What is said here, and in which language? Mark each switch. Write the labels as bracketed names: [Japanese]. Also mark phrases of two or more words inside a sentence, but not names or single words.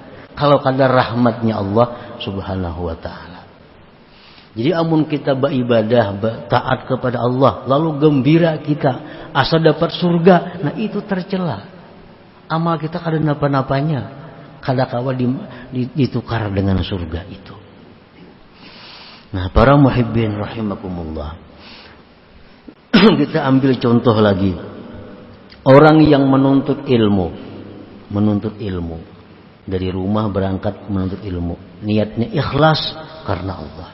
[Indonesian] Kalau kada rahmatnya Allah [Arabic] سبحانه وتعالى. [Indonesian] Jadi amun kita beribadah, taat kepada Allah, lalu gembira kita asa dapat surga, nah itu tercela. [Banjar] Amal kita kada napa-napanya, kada kawa ditukar dengan surga itu. [Indonesian] Nah, para muhibbin rahimakumullah. Kita ambil contoh lagi. Orang yang menuntut ilmu dari rumah berangkat menuntut ilmu, niatnya ikhlas karena Allah.